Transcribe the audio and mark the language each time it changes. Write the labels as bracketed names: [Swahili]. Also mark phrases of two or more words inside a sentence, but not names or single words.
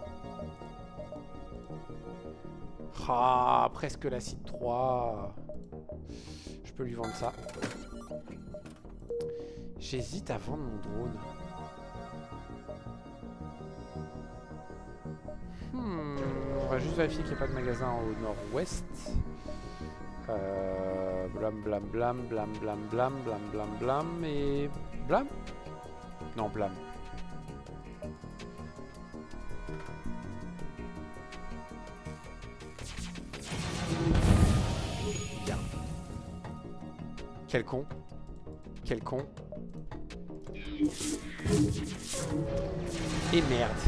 [French] Ah, presque l'acide 3. Je peux lui vendre ça. J'hésite à vendre mon drone. On va juste vérifier qu'il n'y a pas de magasin au nord-ouest. Blam blam blam blam blam blam blam blam blam et... Blam? Non, blam. Bien. Quel con. Quel con. Et merde.